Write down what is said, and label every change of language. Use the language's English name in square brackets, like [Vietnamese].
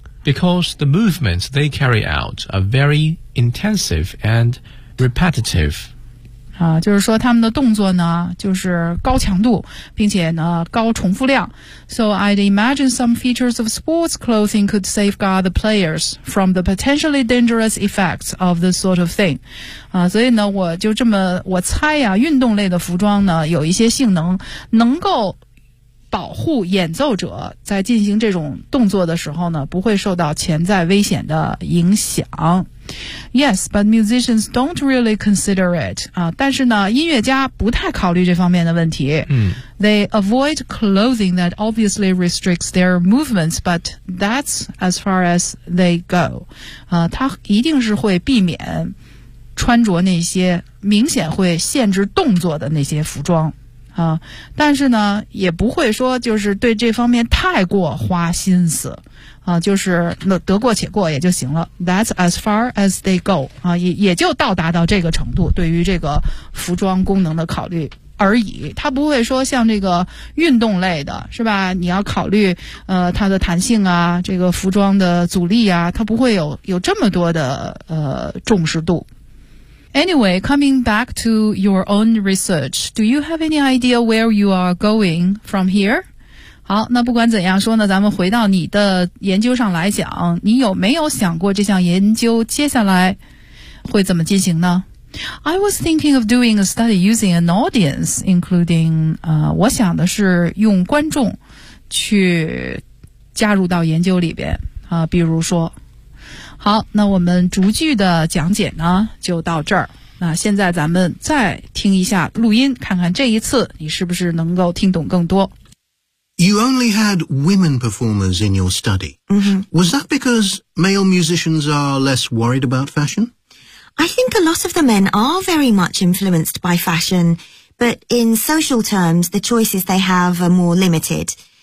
[English] Because the movements they carry out are very intensive and repetitive. [Chinese] 就是说他们的动作呢就是高强度并且呢高重复量。 [English] So I'd imagine some features of sports clothing could safeguard the players from the potentially dangerous effects of this sort of thing. [Chinese] 所以呢我就这么我猜呀、运动类的服装呢有一些性能能够保护演奏者在进行这种动作的时候呢不会受到潜在危险的影响。 [English] Yes, but musicians don't really consider it. [Chinese] 但是呢音乐家不太考虑这方面的问题。 They avoid clothing that obviously restricts their movements, but that's as far as they go. 他一定是会避免穿着那些明显会限制动作的那些服装。但是呢也不会说就是对这方面太过花心思。就是得过且过也就行了。 [English] That's as far as they go. [Chinese] 也就到达到这个程度对于这个服装功能的考虑而已。他不会说像这个运动类的是吧，你要考虑它的弹性啊，这个服装的阻力啊，他不会有这么多的重视度。 [English] Anyway, coming back to your own research, do you have any idea where you are going from here? [Chinese] 好，那不管怎样说呢，咱们回到你的研究上来讲，你有没有想过这项研究接下来会怎么进行呢？ [English] I was thinking of doing a study using an audience, including, [Chinese] 我想的是用观众去加入到研究里边，比如说好，那我们逐句的讲解呢就到这儿。那现在咱们再听一下录音，看看这一次你是不是能够听懂更多。 [English] You only had women performers in your study. Was that because male musicians are less worried about fashion? I think a lot of the men are very much influenced by fashion, but in social terms, the choices they have are more limited.